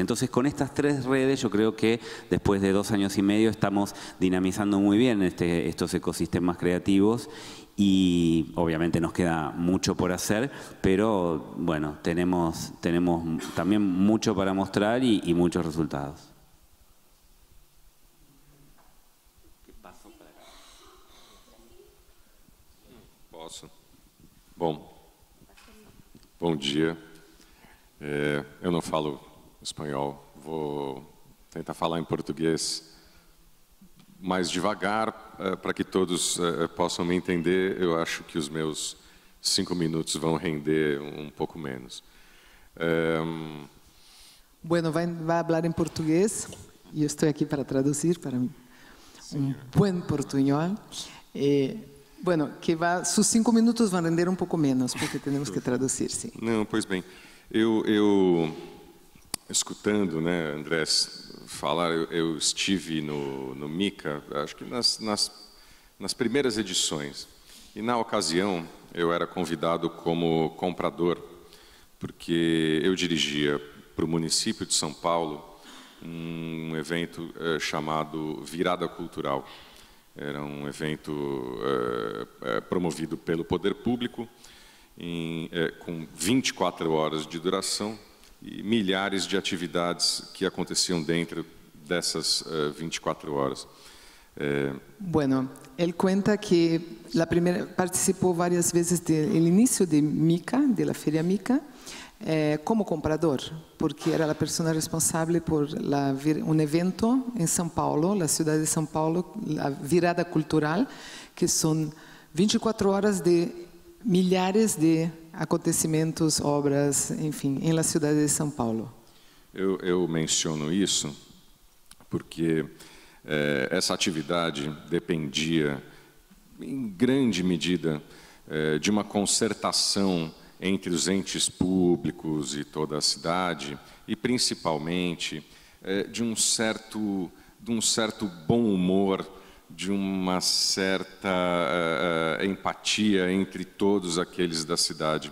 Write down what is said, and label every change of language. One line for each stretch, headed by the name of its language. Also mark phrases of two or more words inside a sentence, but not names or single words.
Spanish: Entonces, con estas 3 redes, yo creo que después de 2 años y medio estamos dinamizando muy bien estos ecosistemas creativos. Y obviamente nos queda mucho por hacer, pero bueno, tenemos también mucho para mostrar y muchos resultados.
Portuguese: Posso? Bom dia. Eu não falo espanhol, vou tentar falar em português mais devagar, para que todos possam me entender. Eu acho que os meus 5 minutos vão render um pouco menos. Bueno, vai falar em português e eu estou aqui para traduzir para mim.
Spanish: Buen portuñol. Bueno, sus
Portuguese: 5 minutos vão render um pouco menos, porque temos que traduzir, sim. Não, pois bem. Eu escutando, né, Andrés falar, eu estive no MICA, acho que nas primeiras edições. E na ocasião eu era convidado como comprador, porque eu dirigia para o município de São Paulo um evento chamado Virada Cultural. Era um evento promovido pelo poder público, com 24 horas de duração, e milhares de atividades que aconteciam dentro dessas 24 horas?
Spanish: Bueno, él cuenta que participó varias veces del inicio de Mica, de la Feria Mica, como comprador, porque era la persona responsable por un evento en São Paulo, la ciudad de São Paulo, la virada cultural, que son 24 horas de milhares de acontecimentos, obras, enfim, em la ciudad de São Paulo.
Portuguese: Eu menciono isso porque essa atividade dependia, em grande medida, de uma concertação entre os entes públicos e toda a cidade, e principalmente de um certo bom humor, de uma certa empatia entre todos aqueles da cidade.